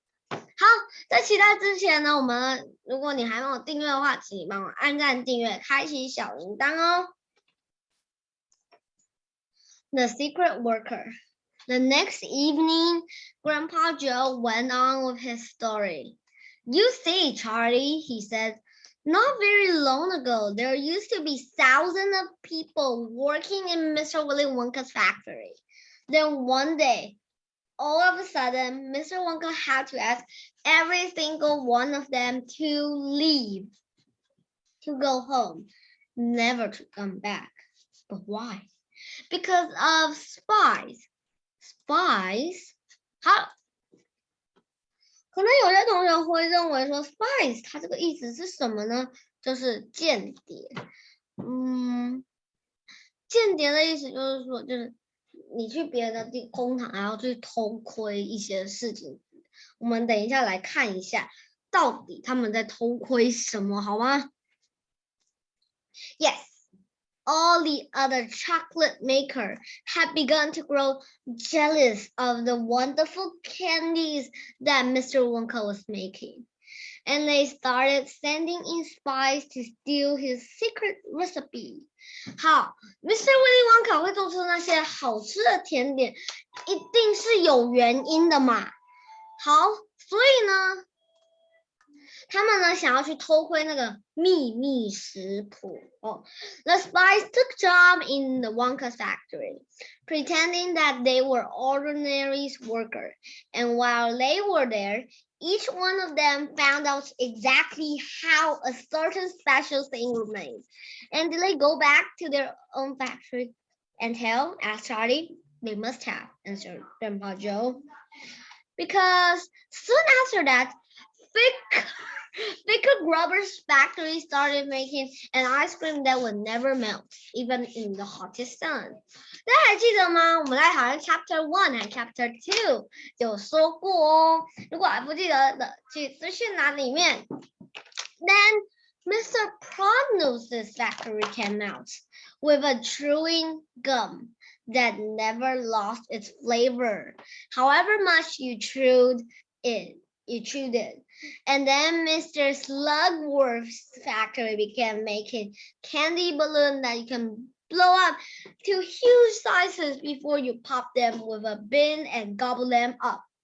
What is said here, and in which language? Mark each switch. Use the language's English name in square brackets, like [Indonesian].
[Chinese] 好，在期待之前呢，如果你还没有订阅的话，请你帮我按赞、订阅、开启小铃铛哦。 [English] The Secret Worker. The next evening, Grandpa Joe went on with his story. You see, Charlie, he said, not very long ago, there used to be thousands of people working in Mr. Willy Wonka's factory. Then one day, all of a sudden, Mr. Wonka had to ask every single one of them to leave, to go home, never to come back. But why? Because of spies. Spies? [Chinese] 好，可能有些同学会认为说 spies 它这个意思是什么呢？就是间谍。间谍的意思就是说，就是你去别人的工厂，然后去偷窥一些事情。我们等一下来看一下，到底他们在偷窥什么，好吗？ [English] Yes.All the other chocolate makers had begun to grow jealous of the wonderful candies that Mr. Wonka was making. And they started sending in spies to steal his secret recipe. [Chinese] 好 ，Mr. Willy Wonka 会做出那些好吃的甜点，一定是有原因的嘛。好，所以呢，他们呢想要去偷窥那个秘密食谱哦。 [English] The spies took job in the Wonka's factory, pretending that they were ordinary workers. And while they were there, each one of them found out exactly how a certain special thing was made. And did they go back to their own factory and tell? Asked Charlie. They must have, answered Grandpa Joe. Because soon after that, Thicker Grubber's factory started making an ice cream that would never melt, even in the hottest sun. [Chinese] 大家还记得吗？我们在好像 Chapter 1还 Chapter 2有说过哦。如果还不记得的，去资讯栏里面。 [English] Then Mr. Prognosis' factory came out with a chewing gum that never lost its flavor, however much you chewed it. And then Mr. Slugworth's factory began making candy balloons that you can blow up to huge sizes before you pop them with a bin and gobble them up.